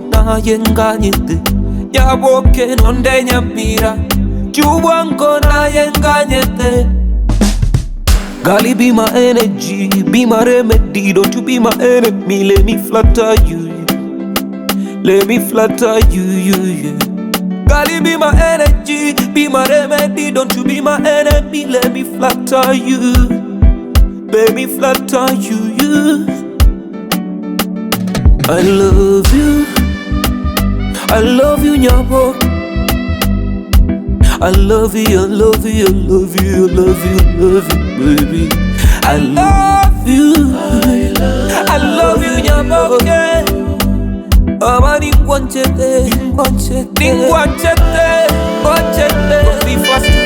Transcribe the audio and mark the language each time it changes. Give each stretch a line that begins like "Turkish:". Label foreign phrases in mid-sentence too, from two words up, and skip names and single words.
Gusii: na yenganyete Nyaboke nonde nyamira Chubwango na yenganyete Gali
English: be my energy, be my remedy. Don't you be my enemy, let me flatter you yeah. Gali be my energy, be my remedy. Don't you be my enemy, let me flatter you. Baby, flatter you. I love you, nyabo. I love you, baby. I love you, nyabo.
Gusii: Amani ngwanchete,
English: don't be fast